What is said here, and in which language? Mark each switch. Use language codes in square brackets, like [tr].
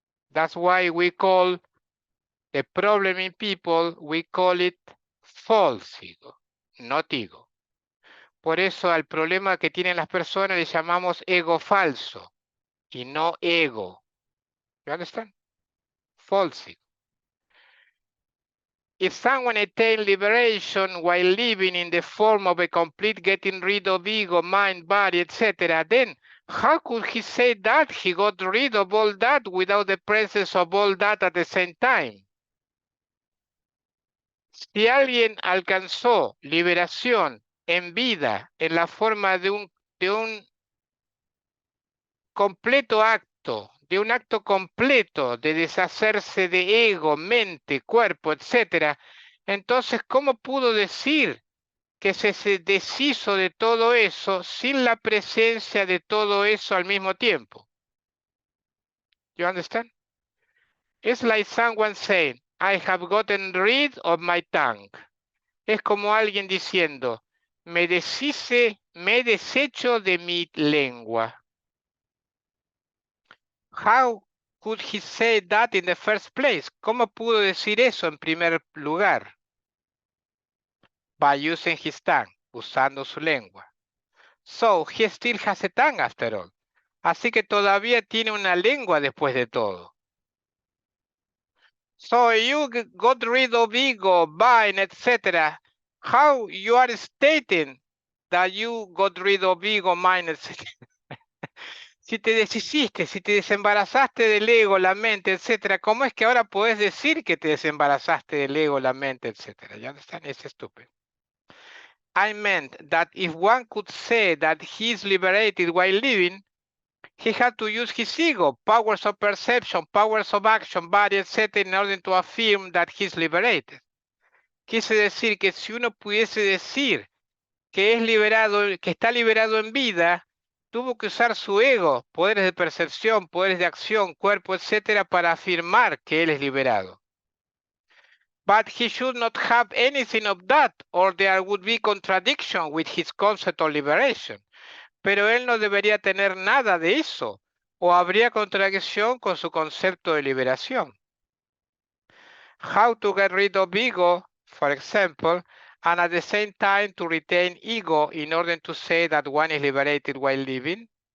[en] That's why we call the problem in people, we call it false ego, not ego. [es] Por eso al problema que tienen las personas le llamamos ego falso y no ego. [en] You understand? False ego. If someone attained liberation while living in the form of a complete getting rid of ego, mind, body, etc., then how could he say that he got rid of all that without the presence of all that at the same time? [es] Si alguien alcanzó liberación en vida en la forma de un completo acto, de un acto completo de deshacerse de ego, mente, cuerpo, etc., entonces, ¿cómo pudo decir que se deshizo de todo eso sin la presencia de todo eso al mismo tiempo? [en] You understand? It's like someone saying, I have gotten rid of my tongue. [es] Es como alguien diciendo, me he deshecho de mi lengua. [en] How could he say that in the first place? [es] ¿Cómo pudo decir eso en primer lugar? [en] By using his tongue, [es] usando su lengua. [en] So, he still has a tongue after all. [es] Así que todavía tiene una lengua después de todo. [en] So, you got rid of ego, mine, etc. How you are stating that you got rid of ego, mine, etc. [es] Si te deshiciste, si te desembarazaste del ego, la mente, etc., ¿cómo es que ahora puedes decir que te desembarazaste del ego, la mente, etc.? [en] You understand? It's stupid. I meant that if one could say that he is liberated while living, he had to use his ego, powers of perception, powers of action, body, etc., in order to affirm that he is liberated. [es] Quise decir que si uno pudiese decir que es liberado, que está liberado en vida, tuvo que usar su ego, poderes de percepción, poderes de acción, cuerpo, etcétera, para afirmar que él es liberado. [en] But he should not have anything of that, or there would be contradiction with his concept of liberation. [es] Pero él no debería tener nada de eso, o habría contradicción con su concepto de liberación. [en] How to get rid of ego, for example, and at the same time to retain ego in order to say that one is liberated while living?